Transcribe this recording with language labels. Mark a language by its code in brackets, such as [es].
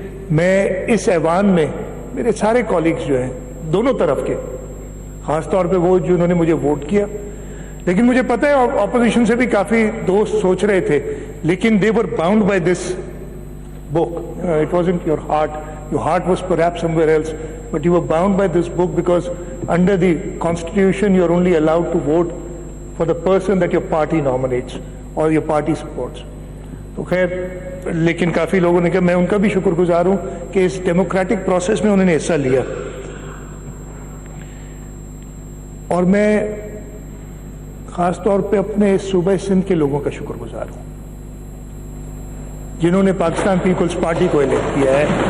[ur] میں اس ایوان میں میرے سارے کالیگز جو ہیں دونوں طرف کے، خاص طور پہ وہ جنہوں نے مجھے ووٹ کیا، لیکن مجھے پتہ ہے اپوزیشن سے بھی کافی دوست سوچ رہے تھے، لیکن [en] they were bound by this book. It wasn't your heart. Your heart was perhaps somewhere else, but you were bound by this book because under the constitution you are only allowed to vote for the person that your party nominates or your party supports. [ur] تو خیر، لیکن کافی لوگوں نے کہا، میں ان کا بھی شکر گزار ہوں کہ اس ڈیموکریٹک پروسیس میں انہوں نے حصہ لیا. اور میں خاص طور پہ اپنے صوبہ سندھ کے لوگوں کا شکر گزار ہوں جنہوں نے پاکستان پیپلز پارٹی کو الیکٹ کیا ہے.